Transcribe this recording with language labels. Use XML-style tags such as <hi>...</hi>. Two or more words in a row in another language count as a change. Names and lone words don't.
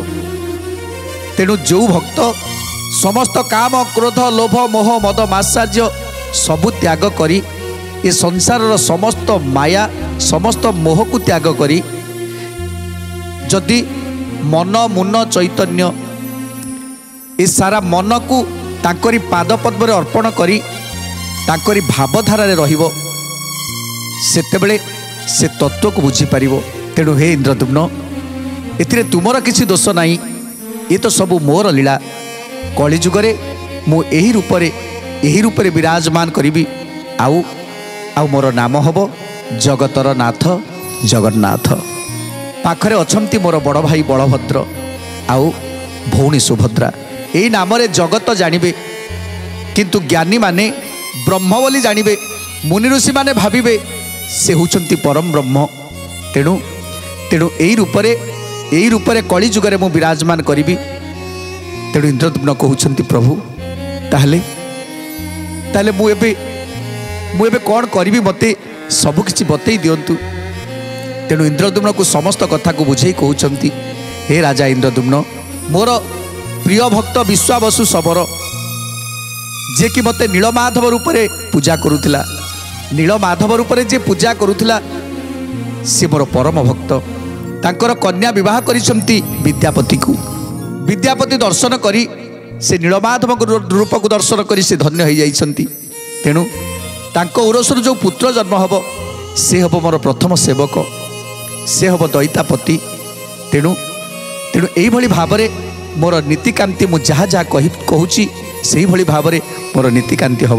<or>ତେଣୁ ଯୋ ଭକ୍ତ ସମସ୍ତ କାମ କ୍ରୋଧ ଲୋଭ ମୋହ ମଦ ମାତ୍ସର୍ଯ୍ୟ ସବୁ ତ୍ୟାଗ କରି ଏ ସଂସାର ସମସ୍ତ ମାୟା ସମସ୍ତ ମୋହକୁ ତ୍ୟାଗ କରି ଯଦି ମନ ମୁନ ଚୈତନ୍ୟ ଏ ସାରା ମନକୁ ତାଙ୍କରି ପାଦ ପଦ୍ମରେ ଅର୍ପଣ କରି ତାଙ୍କରି ଭାବଧାରାରେ ରହିବ ସେତେବେଳେ ସେ ତତ୍ତ୍ୱକୁ ବୁଝି ପାରିବ। ତେଣୁ ହେ ଇନ୍ଦ୍ରଦ୍ୟୁମ୍ନ ଏଥିରେ ତୁମର କିଛି ଦୋଷ ନାହିଁ। ଏ ତ ସବୁ ମୋର ଲୀଳା। କଳିଯୁଗରେ ମୁଁ ଏହି ରୂପରେ ବିରାଜମାନ କରିବି। ଆଉ ମୋର ନାମ ହେବ ଜଗତର ନାଥ ଜଗନ୍ନାଥ। ପାଖରେ ଅଛନ୍ତି ମୋର ବଡ଼ ଭାଇ ବଳଭଦ୍ର ଆଉ ଭଉଣୀ ସୁଭଦ୍ରା। ଏହି ନାମରେ ଜଗତ ଜାଣିବେ କିନ୍ତୁ ଜ୍ଞାନୀମାନେ ବ୍ରହ୍ମ ବୋଲି ଜାଣିବେ। ମୁନି ଋଷିମାନେ ଭାବିବେ ସେ ହେଉଛନ୍ତି ପରମ ବ୍ରହ୍ମ। ତେଣୁ ଏହି ରୂପରେ କଳିଯୁଗରେ ମୁଁ ବିରାଜମାନ କରିବି। ତେଣୁ ଇନ୍ଦ୍ରଦ୍ୟୁମ୍ନ କହୁଛନ୍ତି ପ୍ରଭୁ ତାହାହେଲେ ମୁଁ ଏବେ କଣ କରିବି ମତେ ସବୁ କିଛି ବତାଇ ଦିଅନ୍ତୁ। ତେଣୁ ଇନ୍ଦ୍ରଦ୍ୟୁମ୍ନକୁ ସମସ୍ତ କଥାକୁ ବୁଝାଇ କହୁଛନ୍ତି ହେ ରାଜା ଇନ୍ଦ୍ରଦ୍ୟୁମ୍ନ ମୋର ପ୍ରିୟ ଭକ୍ତ ବିଶ୍ୱାବସୁ ଶବର ଯେ କି ମତେ ନୀଳମାଧବ ରୂପରେ ପୂଜା କରୁଥିଲା। ନୀଳମାଧବ ରୂପରେ ଯେ ପୂଜା କରୁଥିଲା ସେ ମୋର ପରମ ଭକ୍ତ। ତାଙ୍କର କନ୍ୟା ବିବାହ କରିଛନ୍ତି ବିଦ୍ୟାପତିକୁ। ବିଦ୍ୟାପତି ଦର୍ଶନ କରି ସେ ନୀଳମାଧବ ରୂପକୁ ଦର୍ଶନ କରି ସେ ଧନ୍ୟ ହୋଇ ଯାଇଛନ୍ତି। ତେଣୁ ତାଙ୍କ ଔରସରୁ ଯୋ ପୁତ୍ର ଜନ୍ମ ହେବ ସେ ହେବ ମୋର ପ୍ରଥମ ସେବକ ସେ ହେବ ଦଇତାପତି। ତେଣୁ ଏହି ଭଲି ଭାବରେ ମୋର ନୀତିକାନ୍ତି ମୁଁ ଯହିଁ ଯହିଁ କହୁଛି ସେ ଭଲି ଭାବରେ ମୋର ନୀତିକାନ୍ତି ହେବ।</or>